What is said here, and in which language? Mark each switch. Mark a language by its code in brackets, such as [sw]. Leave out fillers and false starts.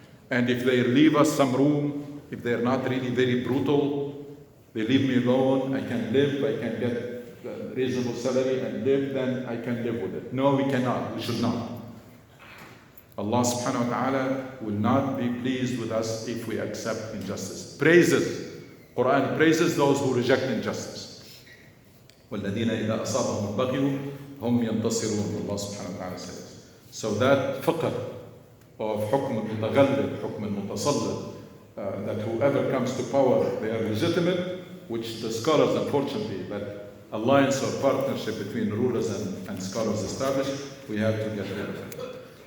[en] And if they leave us some room, if they're not really very brutal, they leave me alone, I can live, I can get a reasonable salary and live, then I can live with it. No, we cannot, we should not. Allah subhanahu wa ta'ala will not be pleased with us if we accept injustice. Quran praises those who reject injustice. [ar] وَالَّذِينَ إِذَا أَصَابَهُمُ الْبَغْيُ هُمْ يَنْتَصِرُونَ, Allah subhanahu wa ta'ala says. [en] So that fiqh of [ar] حكم المتغلب, حكم المتسلط, [en] that whoever comes to power, they are legitimate, which the scholars, unfortunately, that alliance or partnership between rulers and scholars established, we have to get rid of it.